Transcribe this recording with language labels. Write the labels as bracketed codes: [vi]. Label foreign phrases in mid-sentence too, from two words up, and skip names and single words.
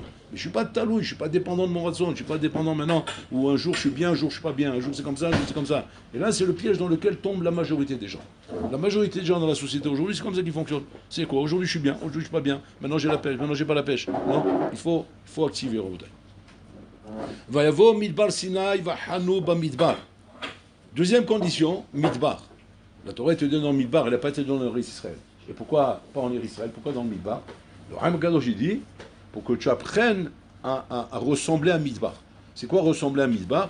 [fr] Mais je ne suis pas talou, je ne suis pas dépendant de mon ratson, je ne suis pas dépendant maintenant où un jour je suis bien, un jour je ne suis pas bien, un jour c'est comme ça, un jour c'est comme ça. Et là c'est le piège dans lequel tombe la majorité des gens. La majorité des gens dans la société aujourd'hui, c'est comme ça qu'ils fonctionnent. C'est quoi? Aujourd'hui je suis bien, aujourd'hui je ne suis pas bien, maintenant j'ai la pêche, maintenant j'ai pas la pêche. Non, il faut activer Rabotai. [he] ויבואו מדבר סיני ויחנו במדבר. [fr] Deuxième condition, midbar. La Torah te donne dans le midbar, elle n'a pas été donnée dans Israël. Et pourquoi pas en Israël? Pourquoi dans le Midbar? Le Ram Kadosh dit, pour que tu apprennes à ressembler à un Midbar. C'est quoi ressembler à un Midbar?